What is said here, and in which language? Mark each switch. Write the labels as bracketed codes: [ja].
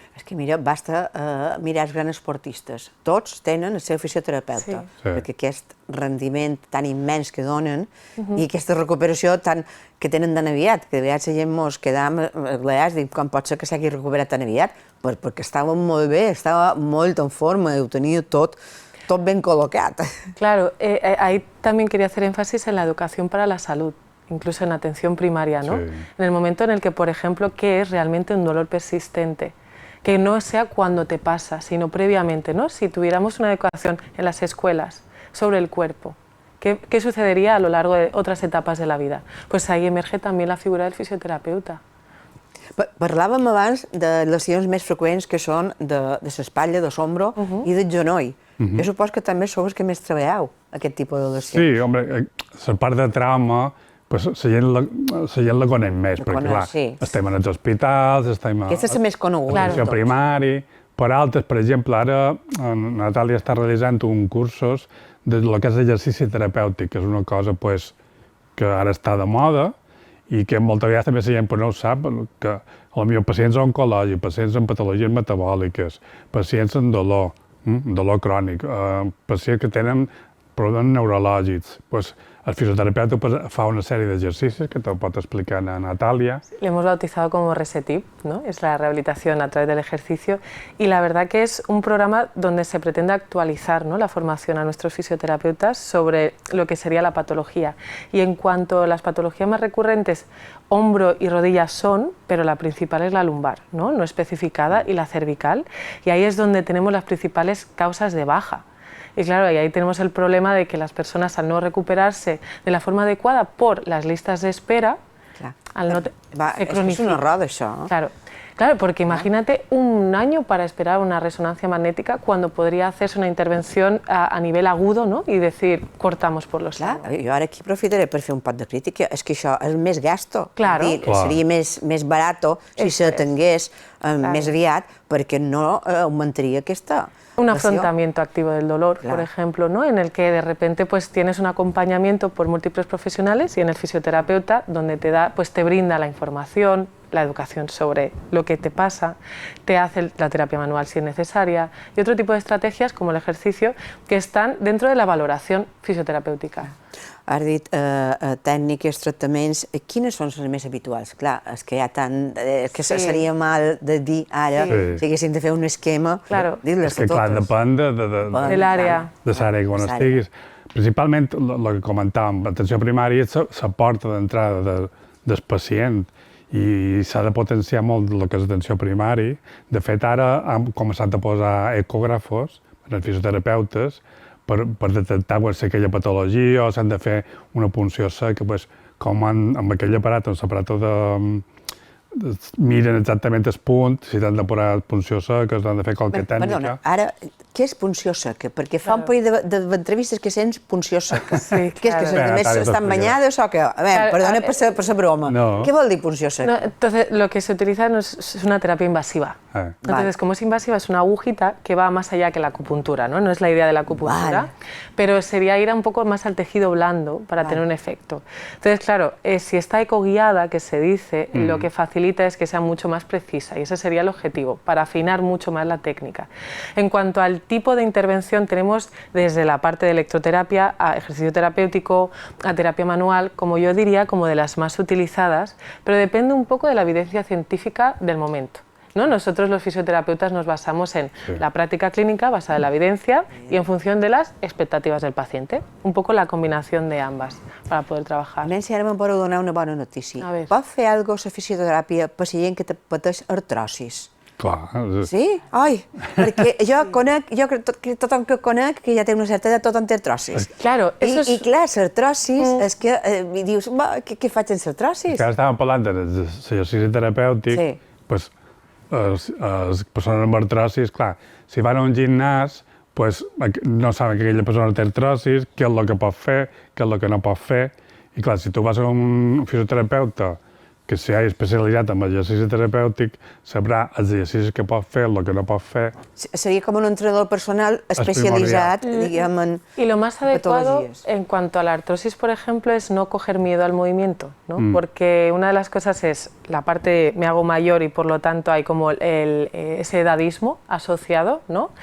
[ca] És que mira, basta mirar els grans esportistes. Tots tenen el seu fisioterapeuta, perquè aquest rendiment tan immens que donen i aquesta recuperació que tenen tan aviat, que de vegades la gent mos quedam glaiats, dic, com pot ser que s'hagi recuperat tan aviat? Perquè estava molt bé, estava molt en forma, ho tenia tot [es] bien colocado. Claro, ahí también quería hacer énfasis en la educación para la salud, incluso en atención primaria, ¿no? Sí. En el momento en el que, por ejemplo, ¿qué es realmente un dolor persistente? Que no sea cuando te pasa, sino previamente, ¿no? Si tuviéramos una educación en las escuelas sobre el cuerpo, ¿qué sucedería a lo largo de otras etapas de la vida? Pues ahí emerge también la figura del fisioterapeuta. [ca] Parlàvem abans de lesions més freqüents que són de l'espatlla, de l'ombro i del genoll. Jo supos que també sou els que més treballeu aquest tipus de lesions. Sí, home, la part de trauma, la gent la coneix més, perquè clar, estem en els hospitals, estem a l'atenció primària, per altres, per exemple, ara Natàlia està realitzant un cursos de lo que és exercici terapèutic, que és una cosa que ara està de moda, i que moltes vegades també la gent no ho sap, que potser pacients oncològics, pacients amb patologies metabòliques, pacients amb dolor crònic, pacients que tenen problemes neurològics. [es] El fisioterapeuta fa una serie de ejercicios que te lo puedo explicar a Natalia. Le hemos bautizado como Resetip, ¿no? Es la rehabilitación a través del ejercicio, y la verdad que es un programa donde se pretende actualizar, ¿no?, la formación a nuestros fisioterapeutas sobre lo que sería la patología. Y en cuanto a las patologías más recurrentes, hombro y rodilla son, pero la principal es la lumbar, no especificada, y la cervical, y ahí es donde tenemos las principales causas de baja. Y claro, ahí tenemos el problema de que las personas, al no recuperarse de la forma adecuada por las listas de espera, al no se cronifica. [ca] Es un horror això. [es] Claro, porque imagínate un año para esperar una resonancia magnética cuando podría hacerse una intervención a nivel agudo, ¿no? Y decir, cortamos por los lados. [ca] Jo ara aquí aprofitaré per fer un pot de crítica. És que això és més gasto. [es] Claro. [ca] Seria més barat si s'atengués més aviat, perquè no augmentaria aquesta... [es] Un afrontamiento activo del dolor, por ejemplo, ¿no?, en el que de repente tienes un acompañamiento por múltiples profesionales, y en el fisioterapeuta donde te brinda la información, la educación sobre lo que te pasa, te hace la terapia manual si es necesaria, y otro tipo de estrategias como el ejercicio que están dentro de la valoración fisioterapéutica. [ca] Has dit tècniques, tractaments, quines són les més habituals? Clar, és que hi ha tant... que seria mal de dir ara, si haguéssim de fer un esquema, dir-les totes. És que clar, depèn de l'àrea. De l'àrea quan estiguis. Principalment, el que comentàvem, l'atenció primària és la porta d'entrada del pacient, i s'ha de potenciar molt el que és l'atenció primària. De fet, ara han començat a posar ecògrafos per als fisioterapeutes per detectar aquella patologia, o s'han de fer una punció seca, com amb aquell aparat, amb l'aparat miren exactament el punt, si t'han de posar punció seca, s'han de fer qualque tècnica. Perdona, ara, què és punció seca? Perquè fa un parell d'entrevistes que sents punció seca. Què és que estan banyades o què? A veure, perdona per la broma. ¿Qué vol dir punció seca? [es] Entonces, lo que se utiliza es una terapia invasiva. Entonces, como es invasiva, es una agujita que va más allá que la acupuntura, ¿no? No es la idea de la acupuntura, pero sería ir un poco más al tejido blando para tener un efecto. Entonces, claro, si está ecoguiada, que se dice, lo que facilita es que sea mucho más precisa, y ese sería el objetivo, para afinar mucho más la técnica. En cuanto al tipo de intervención, tenemos desde la parte de electroterapia a ejercicio terapéutico, a terapia manual, como yo diría, como de las más utilizadas, pero depende un poco de la evidencia científica del momento, ¿no? Nosotros los fisioterapeutas nos basamos en la práctica clínica basada en la evidencia y en función de las expectativas del paciente. Un poco la combinación de ambas para poder trabajar. [ca] Si ara me'n podeu donar una bona notícia. Pot fer alguna cosa la fisioteràpia per la gent que pateix artrosis? Clar. Sí? Ai, perquè jo conec, tothom que conec que ja té una certa edat, tothom té artrosis. [es] Claro, [ca] I clar, l'artrosis és que dius, què faig amb l'artrosis? Ara estàvem parlant de l'exercici terapèutic, les persones amb artrosis, clar, si van a un gimnàs, no saben que aquella persona té artrosis, què és el que pot fer, què és el que no pot fer, I clar, si tu vas a un fisioterapeuta que s'ha especialitzat en l'exercici terapèutic, sabrà els exercicis que pot fer, el que no pot fer. [es] Sería como un entrenador personal especializado, digamos, en Y lo más adecuado patologías. en cuanto a la artrosis, por ejemplo, es no coger miedo al movimiento, ¿no? Porque una de las cosas es la parte me hago mayor y por lo tanto hay como ese edadismo asociado, ¿no?